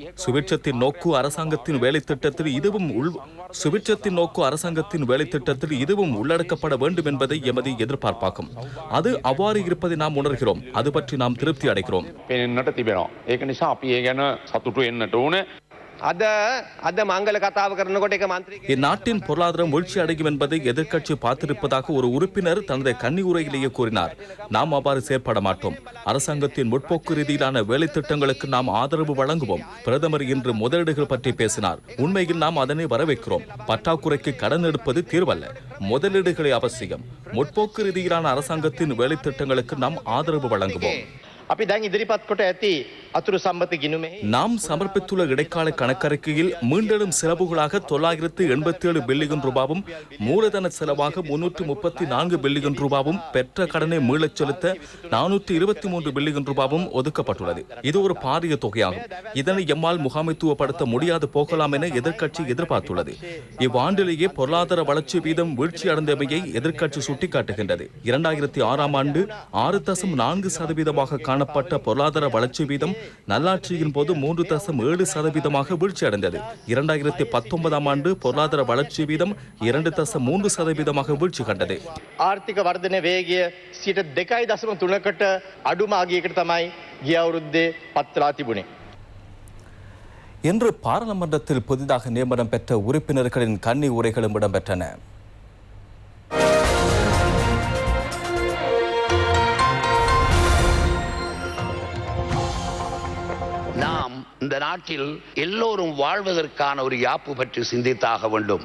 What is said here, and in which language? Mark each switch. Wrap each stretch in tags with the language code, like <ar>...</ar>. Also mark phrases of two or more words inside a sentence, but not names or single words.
<ta>சுபிட்சத்தின் நோக்கு அரசாங்கத்தின் வேலை திட்டத்தில் இதுவும் உள்ளடக்கப்பட வேண்டும் என்பதை எமது எதிர்பார்ப்பாகும். அது அவ்வாறு இருப்பதை நாம் உணர்கிறோம். அது பற்றி நாம் திருப்தி அடைகிறோம்.</ta> <si>අද මංගල කතාව කරනකොට එක මන්ත්‍රී</si> <ta>இந்நாட்டின் பொருளாதாரம் வீழ்ச்சி அடையும் என்பதை எதிர்க்கட்சி பார்த்திருப்பதாக ஒரு உறுப்பினர் தனது கன்னி உரையிலேயே கூறினார். நாம் அவ்வாறு செயற்பட மாட்டோம். அரசாங்கத்தின் முற்போக்கு ரீதியிலான வேலை திட்டங்களுக்கு நாம் ஆதரவு வழங்குவோம். பிரதமர் இன்று முதலீடுகள் பற்றி பேசினார். உண்மையில் நாம் அதனை வரவேற்கிறோம். பற்றாக்குறைக்கு கடன் எடுப்பது தீர்வல்ல. முதலீடுகளே அவசியம். முற்போக்கு ரீதியிலான அரசாங்கத்தின் வேலை திட்டங்களுக்கு நாம் ஆதரவு வழங்குவோம்.</ta> <si>අපි දැන් ඉදිරිපත් කොට ඇති අතුරු සම්බත ගිණුමේ</si> <ta>நாம் சமர்ப்பித்துள்ள இடைக்கால கணக்கறிக்கையில் மீண்டெழும் செலவுகளாக 987 பில்லியன் ரூபாவும் மூலதன செலவாக 334 பில்லியன் ரூபாவும் பெற்ற கடனை மீளச் செலுத்த 423 பில்லியன் ரூபாவும் ஒதுக்கப்பட்டுள்ளது. இது ஒரு பாரிய தொகையாகும். இதனை எம்மால் முகாமைத்துவப்படுத்த முடியாது போகலாம் என எதிர்க்கட்சி எதிர்பார்த்துள்ளது. இவ்வாண்டிலேயே பொருளாதார வளர்ச்சி வீதம் வீழ்ச்சி அடைந்தமையை எதிர்க்கட்சி சுட்டிக்காட்டுகின்றது. 2006ஆம் ஆண்டு 6.4% காணப்பட்ட பொருளாதார வளர்ச்சி வீதம் நல்லாட்சியின் போது 3.7% வீழ்ச்சியடைந்தது. 2019ஆம் ஆண்டு பொருளாதார வளர்ச்சி வீதம் 2.3% வீழ்ச்சி கண்டது.</ta> <si>ආර්ථික වර්ධන වේගය 2.3කට අඩුම අගයකට තමයි ගිය අවුරුද්දේ පත්වලා තිබුණේ.</si> <ta>இன்று பாராளுமன்றத்தில் புதிதாக நியமனம் பெற்ற உறுப்பினர்களின் கன்னி உரைகளும் இடம்பெற்றன. நாம் இந்த நாட்டில் எல்லோரும் வாழ்வதற்கான ஒரு யாப்பு பற்றி சிந்தித்தாக வேண்டும்.</ta>